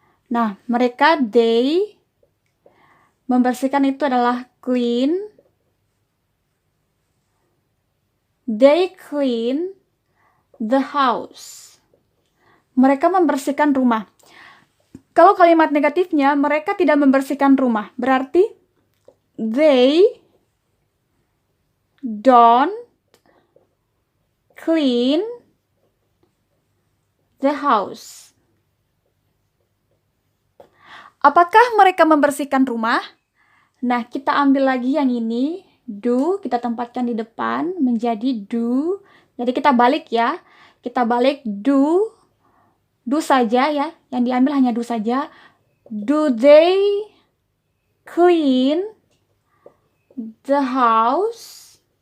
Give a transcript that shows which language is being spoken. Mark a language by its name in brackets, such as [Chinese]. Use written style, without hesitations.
[Indonesian] Nah, mereka they membersihkan itu adalah clean. [English] They clean the house. [Indonesian] Mereka membersihkan rumah. Kalau kalimat negatifnya, mereka tidak membersihkan rumah. Berarti [English] they don't clean the house. [Indonesian] Apakah mereka membersihkan rumah? Nah, kita ambil lagi yang ini, do, kita tempatkan di depan menjadi do. Jadi kita balik ya. Kita balik do saja ya. Yang diambil hanya do saja. [English] Do they clean the house?